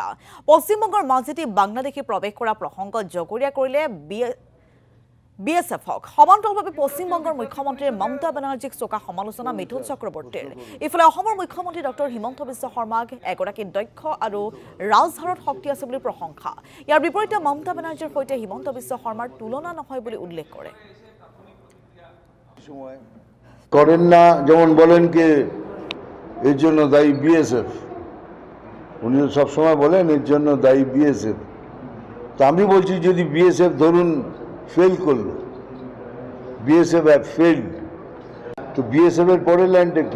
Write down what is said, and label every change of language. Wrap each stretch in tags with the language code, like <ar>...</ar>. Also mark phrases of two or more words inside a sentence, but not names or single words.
<as>পশ্চিমবংগৰ মাজেদি বাংলাদেশী প্ৰৱেশ কৰা প্ৰসংগত জগৰীয়া কৰিলে বিএছএফক। সমান্তৰালভাৱে পশ্চিমবংগৰ মুখ্যমন্ত্ৰী মমতা বেনাৰ্জীক চোকা সমালোচনা মিথুন চক্ৰৱৰ্তীৰ। ইফালে অসমৰ মুখ্যমন্ত্ৰী ডক্টৰ হিমন্ত বিশ্ব শৰ্মাক এগৰাকী দক্ষ আৰু ৰাজহাৰত শক্তি আছে বুলি প্ৰশংসা। ইয়াৰ বিপৰীতে মমতা বেনাৰ্জীৰ সৈতে হিমন্ত বিশ্ব শৰ্মাৰ তুলনা নহয় বুলি উল্লেখ কৰে।</as> <bn>করেন না, যেমন বলেন কে এর জন্য দায়ী বিএসএফ, উনি সবসময় বলেন এর জন্য দায়ী বিএসএফ। তো আমি বলছি যদি বিএসএফ ধরুন ফেল করলো,</bn> <en>BSF have failed,</en> <bn>তো বিএসএফ এর পরের লাইনটা কি?</bn>